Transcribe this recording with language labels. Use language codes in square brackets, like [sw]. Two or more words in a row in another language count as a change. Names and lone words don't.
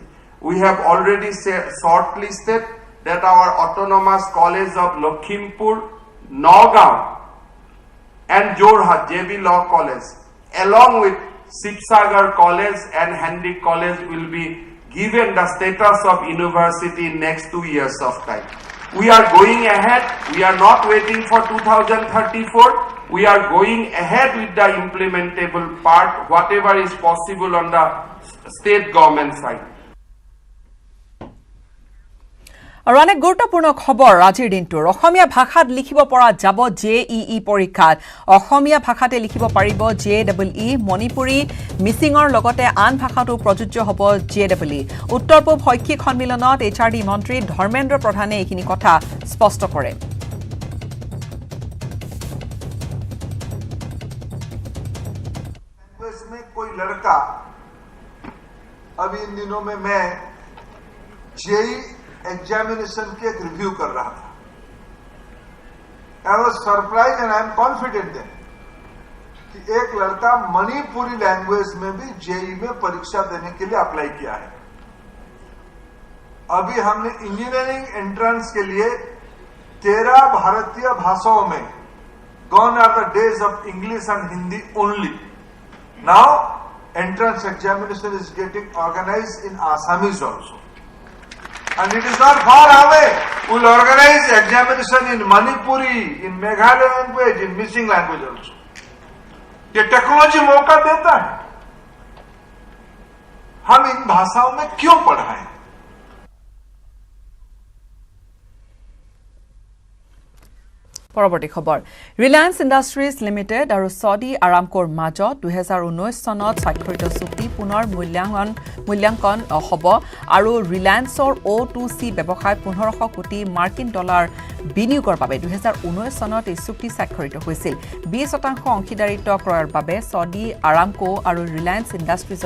[en] We have already shortlisted that our autonomous college of Lakhimpur, Nagaon and Jorhat JB Law College along with Sibsagar College and Handik College will be given the status of university in next 2 years of time. We are going ahead. We are not waiting for 2034. We are going ahead with the implementable part, whatever is possible on the state government side. [as] আৰু অনেক গুৰুত্বপূৰ্ণ খবৰ আজিৰ দিনটোৰ অসমীয়া ভাষাত লিখিব পৰা যাব JEE পৰীক্ষাত অসমীয়া ভাষাতে লিখিব পাৰিব JEE মণিপুৰী মিচিঙৰ লগতে আন ভাষাতো প্ৰযোজ্য হ'ব JEE উত্তৰ পূব শৈক্ষিক সন্মিলনত HRD মন্ত্ৰী ধৰ্মেন্দ্ৰ প্ৰধানে এইখিনি কথা স্পষ্ট কৰে [hi] में कोई लड़का अभी इन दिनों में मैं JEE एग्जामिनेशन की एक रिव्यू कर रहा था [en] I was surprise and I am confident [hi] कि एक लड़का मणिपुरी लैंग्वेज में भी JEE में परीक्षा देने के लिए अप्लाई किया है अभी हमने [en] engineering entrance [hi] के लिए 13 भारतीय भाषाओं में [en] gone are the days of English and Hindi only. Now entrance examination is getting organized in Assamese also. And it is not far away. We will organize examination in Manipuri, in Meghalaya language, in missing language also. [hi] ये टेक्नोलॉजी मौका देता है, हम इन भाषाओं में क्यों पढ़ाएं? [as] পৰৱৰ্তী খবৰ ৰিলায়েন্স ইণ্ডাষ্ট্ৰিজ লিমিটেড আৰু ছৌদি আৰামকোৰ মাজত 2019 চনত স্বাক্ষৰিত চুক্তি পুনৰ মূল্যাংকন হ'ব আৰু ৰিলায়েন্সৰ O2C ব্যৱসায়ত 1500 কোটি মাৰ্কিন ডলাৰ বিনিয়োগৰ বাবে 2019 চনত এই চুক্তি স্বাক্ষৰিত হৈছিল 20% অংশীদাৰিত্ব ক্ৰয়ৰ বাবে ছৌদি আৰামকো আৰু ৰিলায়েন্স ইণ্ডাষ্ট্ৰিজৰ